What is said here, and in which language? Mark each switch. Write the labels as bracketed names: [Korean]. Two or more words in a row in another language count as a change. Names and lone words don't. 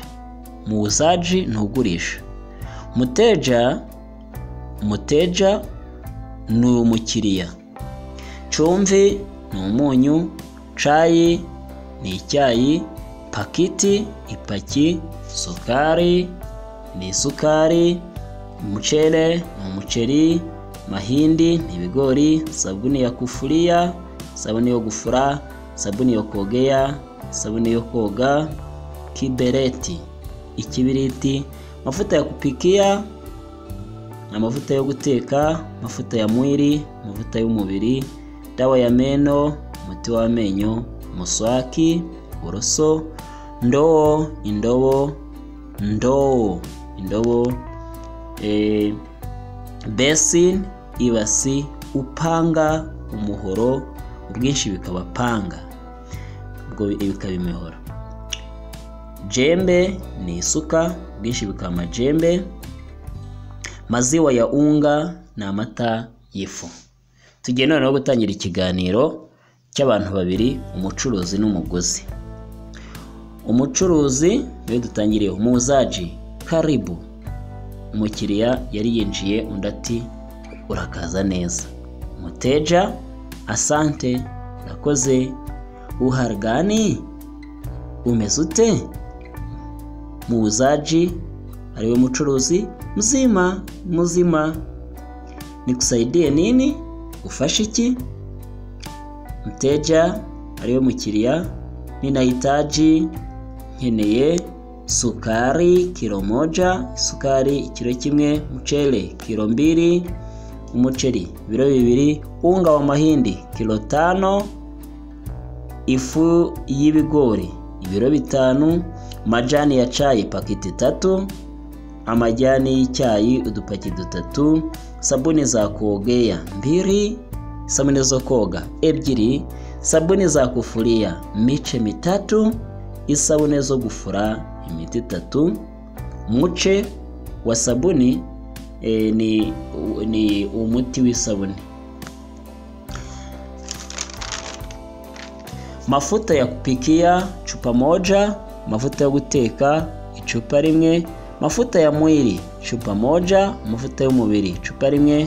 [Kinyarwanda] Muuzaji ntugurisha. Muteja ni umukiriya. Chumvi ni umunyu. Chai ni icyayi. Pakiti ipaki. Sukari ni isukari. Umuchere ni umuceri. Mahindi ni ibigori. [Swahili] Sabuni ya kufuria, [Kinyarwanda] sabuni yo gufura, sabuni yo kogea, sabuni yo koga. [Swahili] Kibereti ikibiriti. Mafuta ya kupikia, [Kinyarwanda] mafuta yo guteka, [Swahili] mafuta ya mwili, [Kinyarwanda] mafuta y'umubiri, [Swahili] dawa ya meno, [Kinyarwanda] umuti w'amenyo, muswaki, uburoso, indobo, basin, ibasi, upanga, umuhoro, ubwinshi bikaba panga, ubwo bikaba imihoro. Jembe ni isuka, ubwinshi bikaba majembe. [Swahili] Maziwa ya unga [Kinyarwanda] ni amata y'ifu. Tugiye noneho gutangira ikiganiro cy'abantu babiri, umucuruzi n'umuguzi. Umucuruzi we dutangiriye. [Swahili] Muuzaji, karibu. [Kinyarwanda] Umukiriya yari yinjiye, undi ati urakaza neza. [Swahili] Muteja, asante, urakoze. Uhari gani? [Kinyarwanda] Umeze ute? Muuzaji ariwe mucuruzi, [Swahili] mzima. Nikusaidie nini? [Kinyarwanda] Ufashe iki? Mteja ariwe mukiriya, ninahitaji, nkeneye [Swahili] sukari kilo moja, [Kinyarwanda] sukari kilo kimwe. [Swahili] Mchele kilo mbili, [Kinyarwanda] umuceri biro bibiri. [Swahili] Unga wa mahindi kilo 5, [Kinyarwanda] ifu y'ibigori ibiro 5, [Swahili] majani ya chai pakiti 3, [Kinyarwanda] amajani y'icyayi udupaki 3, [Swahili] sabuni za kuogea 2, [Kinyarwanda] sabuni zo koga 2, [Swahili] sabuni za kufuria miche 3, [Kinyarwanda] isabune zo gufura imiti 3. [Swahili] Muche wa sabuni [Kinyarwanda] ni umuti w'isabuni. [Swahili] Mafuta ya kupikia chupa moja, [Kinyarwanda] mafuta ya guteka icupa rimwe, [Swahili] mafuta ya mwili chupa moja, [Kinyarwanda] mafuta y'umubiri chupa rimwe.